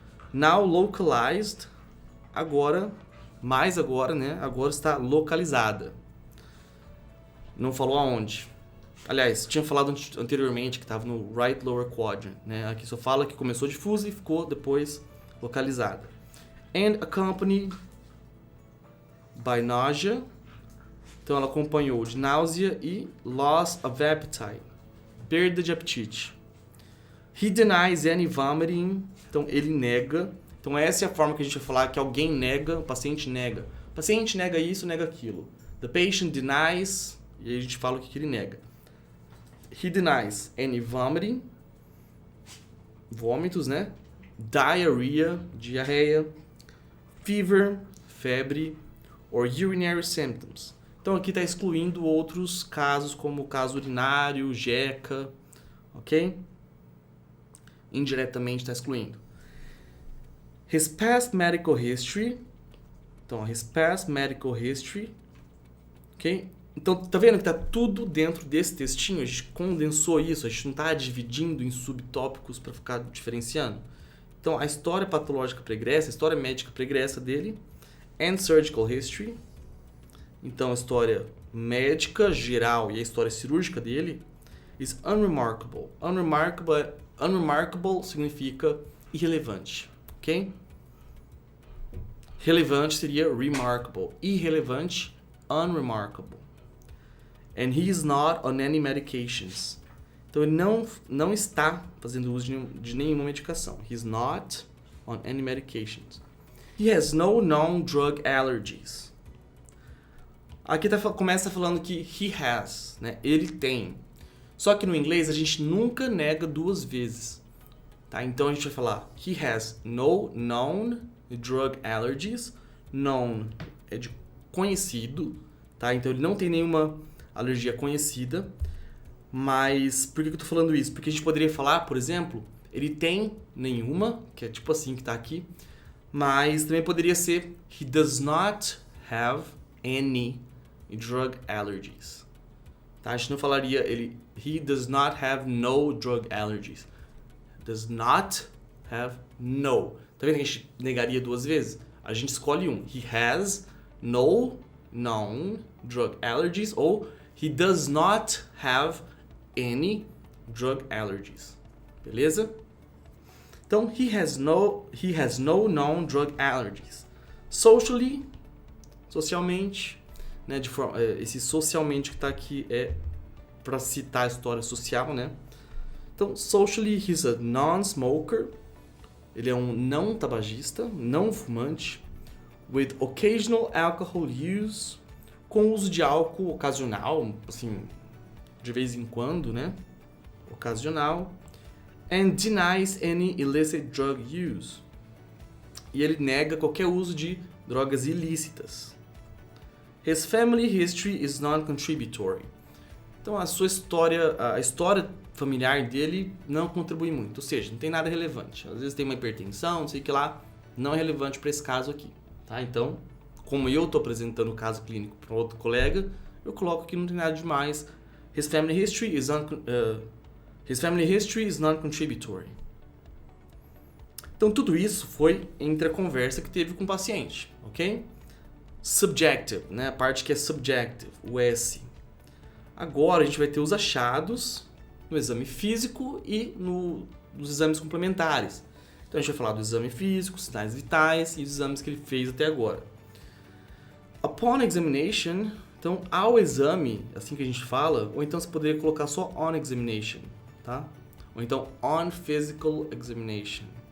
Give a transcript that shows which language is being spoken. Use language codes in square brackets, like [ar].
[en] Now localized, [pt] agora, né? Agora está localizada. Não falou aonde. Aliás, tinha falado anteriormente que estava no [en] right lower quadrant, [pt] né? Aqui só fala que começou difusa e ficou depois localizada. [en] And accompanied by nausea. [pt] Então ela acompanhou de náusea e [en] loss of appetite, [pt] perda de apetite. [en] He denies any vomiting. [pt] Então ele nega. Então essa é a forma que a gente vai falar que alguém nega, o paciente nega. O paciente nega isso, nega aquilo. [en] The patient denies, [pt] e aí a gente fala o que ele nega. [en] He denies any vomiting, [pt] vômitos, né? [en] Diarrhea, fever, [pt] febre, [en] or urinary symptoms. [pt] Então aqui está excluindo outros casos, como o caso urinário, jeca, ok? Indiretamente está excluindo. [en] His past medical history. Então, his past medical history, ok? [pt] Então, tá vendo que tá tudo dentro desse textinho? A gente condensou isso, a gente não tá dividindo em subtópicos para ficar diferenciando. Então, a história patológica pregressa, a história médica pregressa dele, [en] and surgical history. [pt] Então, a história médica geral e a história cirúrgica dele [en] is unremarkable. [pt] Unremarkable significa irrelevante, ok? Relevante seria remarkable. Irrelevante, unremarkable. [en] And he is not on any medications. [pt] Então ele não está fazendo uso de nenhuma medicação. [en] He is not on any medications. He has no known drug allergies. [pt] Aqui começa falando que [en] he has, [pt] né? Ele tem. Só que no inglês a gente nunca nega duas vezes. Tá? Então a gente vai falar [en] he has no known drug allergies. [pt] Known é de conhecido, tá? Então ele não tem nenhuma alergia conhecida. Mas por que eu tô falando isso? Porque a gente poderia falar, por exemplo, ele tem nenhuma, que é tipo assim que tá aqui, mas também poderia ser [en] he does not have any drug allergies. [pt] Tá? A gente não falaria [en] he does not have no drug allergies. Does not have no. [pt] Tá vendo que a gente negaria duas vezes? A gente escolhe um. [en] He has no known drug allergies ou he does not have any drug allergies. Beleza? Então, he has no known drug allergies. [pt] Socialmente, né, esse socialmente que está aqui é para citar a história social, né? [en] Então, socially, he's a non-smoker. [pt] Ele é um não tabagista, não fumante, [en] with occasional alcohol use, [pt] com uso de álcool ocasional, assim, de vez em quando, né? Ocasional. [en] And denies any illicit drug use. [pt] E ele nega qualquer uso de drogas ilícitas. [en] His family history is non-contributory. [pt] Então a história familiar dele não contribui muito, ou seja, não tem nada relevante. Às vezes tem uma hipertensão, não sei o que lá, não é relevante para esse caso aqui, tá? Então, como eu estou apresentando o caso clínico para outro colega, eu coloco que não tem nada demais. [en] His family history is non-contributory. [pt] Então tudo isso foi entre a conversa que teve com o paciente, ok? subjective, né? A parte que é subjective, o S. Agora a gente vai ter os achados no exame físico e nos exames complementares. Então a gente vai falar do exame físico, sinais vitais e os exames que ele fez até agora. [en] Upon examination, [pt] então ao exame, assim que a gente fala, ou então você poderia colocar só [en] on examination, [pt] tá? Ou então [en] on physical examination.